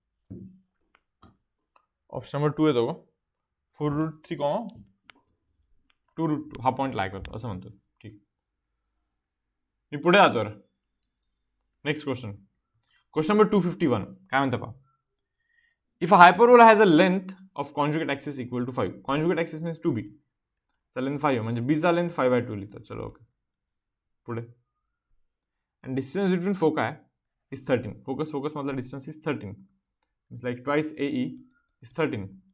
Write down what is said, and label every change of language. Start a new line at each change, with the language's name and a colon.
Marathi: Option number 2 येतो का. 4√3, 2√2 हा पॉईंट लाय करतो असं म्हणतो. ठीक, मी पुढे जातो. Next question, question number 251. काय म्हणतं पहा.
English: If a hyperbola has a length of conjugate axis equal to 5.
Marathi: Conjugate axis means 2b चा लेंथ 5 म्हणजे बीचा लेंथ 5/2 लिहितो. चलो ओके, पुढे.
English: And distance between foci is 13. Focus मधला distance is 13. Means like twice AE is 13.